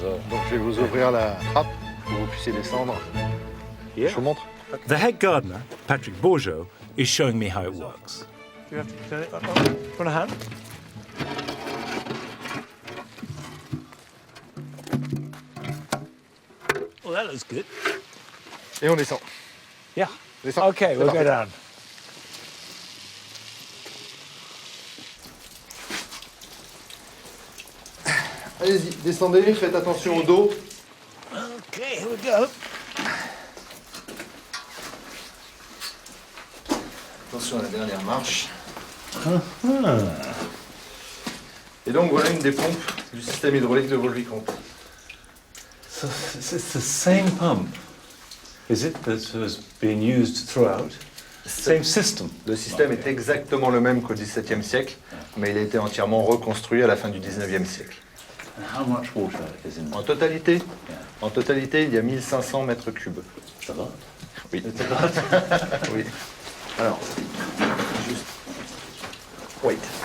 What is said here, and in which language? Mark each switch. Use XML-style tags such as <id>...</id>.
<fr>Donc je vais vous ouvrir la trappe pour que vous puissiez descendre. Je vous montre.</fr> <en>The head gardener, Patrick Bourgeot, is showing me how it works. Do you have to turn it up? Do you want a hand? Well, that looks good.</en> <fr>Et on descend.</fr> <en>Yeah.</en> <fr>Descend.</fr> <en>Okay,</en> <fr>C'est</fr> <en>we'll go down.</en> <fr>Allez-y, descendez, faites attention au dos.</fr> <en>Okay, here we go.</en> <fr>Attention à la dernière marche. Et donc voilà une des pompes du système hydraulique de Vaux-le-Vicomte.</fr> <en>So it's the same pump, is it, that has been used throughout? Same system.</en> <fr>Le système est exactement le même qu'au XVIIe siècle, mais il a été entièrement reconstruit à la fin du XIXe siècle.</fr> <en>And how much water is in</en> <fr>En totalité, il y a 1500 mètres cubes. Ça va? Oui. Oui. Alors, juste.</fr> <en>Wait.</en>